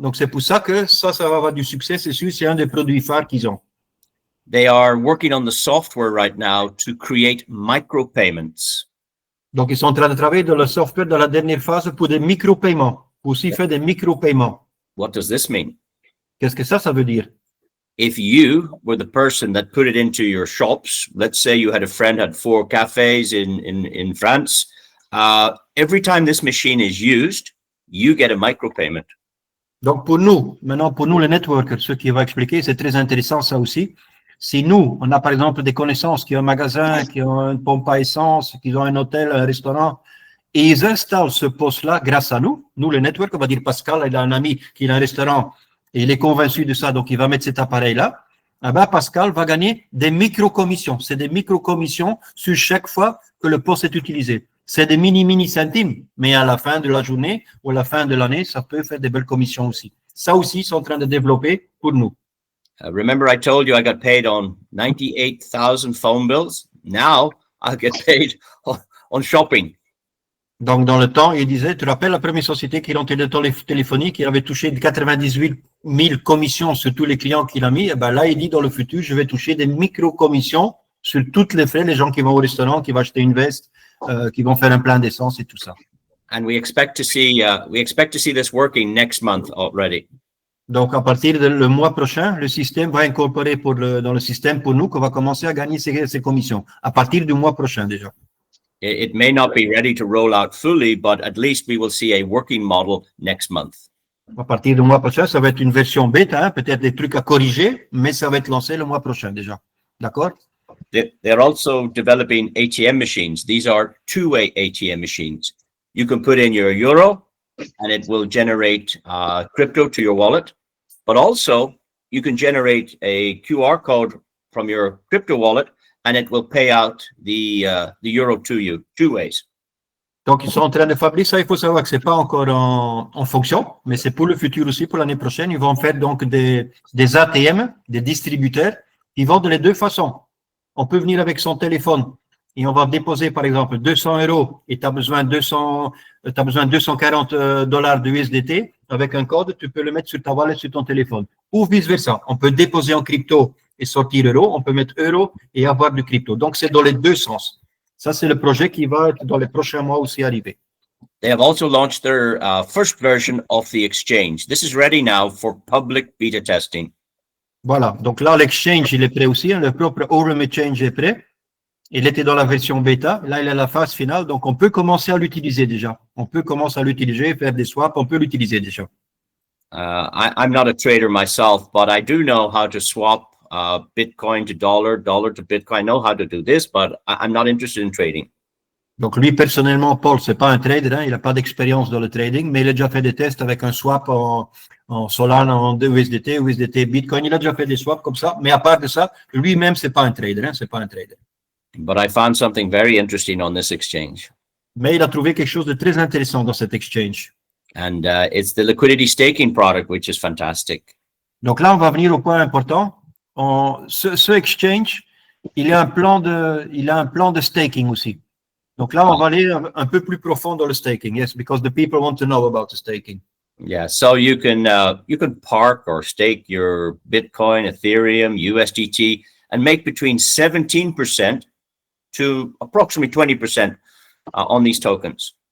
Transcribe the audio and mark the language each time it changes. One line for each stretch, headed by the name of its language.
French: Donc, c'est pour ça que ça va avoir du succès, c'est sûr, c'est un des produits phares qu'ils ont.
English: They are working on the software right now to create micropayments.
French: Donc, ils sont en train de travailler dans le software dans la dernière phase pour des micro-paiements, pour aussi faire des micro-paiements.
English: What does this mean?
French: Qu'est-ce que ça veut dire?
English: If you were the person that put it into your shops, let's say you had a friend had 4 cafes in France, every time this machine is used, you get a micropayment.
French: Donc, pour nous, maintenant, pour nous, les networkers, ce qui va expliquer, c'est très intéressant, ça aussi. Si nous, on a par exemple des connaissances qui ont un magasin, qui ont une pompe à essence, qui ont un hôtel, un restaurant, et ils installent ce poste-là grâce à nous, les networkers, on va dire Pascal, il a un ami qui a un restaurant, et il est convaincu de ça, donc il va mettre cet appareil-là. Eh ben, Pascal va gagner des micro-commissions. C'est des micro-commissions sur chaque fois que le poste est utilisé. C'est des mini centimes, mais à la fin de la journée ou à la fin de l'année, ça peut faire des belles commissions aussi. Ça aussi, ils sont en train de développer pour nous.
English: Remember, I told you I got paid on 98,000 phone bills. Now I'll get paid on shopping.
French: Donc, dans le temps, il disait, tu te rappelles la première société qui rentrait de téléphonie, qui avait touché 98 000 commissions sur tous les clients qu'il a mis. Eh ben là, il dit, dans le futur, je vais toucher des micro-commissions sur toutes les frais, les gens qui vont au restaurant, qui vont acheter une veste, qui vont faire un plein d'essence et tout ça.
English: And we expect to see this working next month already.
French: Donc, à partir du mois prochain, le système va incorporer dans le système pour nous qu'on va commencer à gagner ces commissions. À partir du mois prochain déjà.
English: It may not be ready to roll out fully, but at least we will see a working model next month.
French: À partir du mois prochain, ça va être une version bêta, hein, peut-être des trucs à corriger, mais ça va être lancé le mois prochain déjà. D'accord?
English: They're also developing ATM machines. These are two-way ATM machines. You can put in your euro and it will generate crypto to your wallet. But also, you can generate a QR code from your crypto wallet and it will pay out the euro to you, two ways.
French: Donc, ils sont en train de fabriquer ça. Il faut savoir que c'est pas encore en fonction, mais c'est pour le futur aussi, pour l'année prochaine. Ils vont faire donc des ATM, des distributeurs, qui vont de les deux façons. On peut venir avec son téléphone et on va déposer, par exemple, 200 € et tu as besoin de 240 $ de USDT. Avec un code, tu peux le mettre sur ta wallet, sur ton téléphone. Ou vice-versa. On peut déposer en crypto et sortir euro. On peut mettre euro et avoir du crypto. Donc, c'est dans les deux sens. Ça, c'est le projet qui va être dans les prochains mois aussi arriver.
English: They have also launched their first version of the exchange. This is ready now for public beta testing.
French: Voilà. Donc là, l'exchange, il est prêt aussi. Le propre Orem Exchange est prêt. Il était dans la version bêta. Là, il est à la phase finale. Donc, on peut commencer à l'utiliser déjà. On peut commencer à l'utiliser, faire des swaps. On peut l'utiliser déjà.
English: I'm not a trader myself, but I do know how to swap Bitcoin to dollar, dollar to Bitcoin. I know how to do this, but I'm not interested in trading.
French: Donc, lui, personnellement, Paul, c'est pas un trader. Hein, il n'a pas d'expérience dans le trading, mais il a déjà fait des tests avec un swap en Solana, en USDT, USDT, Bitcoin. Il a déjà fait des swaps comme ça. Mais à part de ça, lui-même, c'est pas un trader. Hein, c'est pas un trader.
English: But I found something very interesting on this exchange.
French: Mais il a trouvé quelque chose de très intéressant dans cet exchange.
English: And it's the liquidity staking product, which is fantastic.
French: Donc là, on va venir au point important. Ce exchange, il a un plan de staking aussi. Donc là, on va aller un peu plus profond dans le staking.
English: Yes, because the people want to know about the staking. Yeah, so you can park or stake your Bitcoin, Ethereum, USDT, and make between 17% to approximately 20% on these tokens.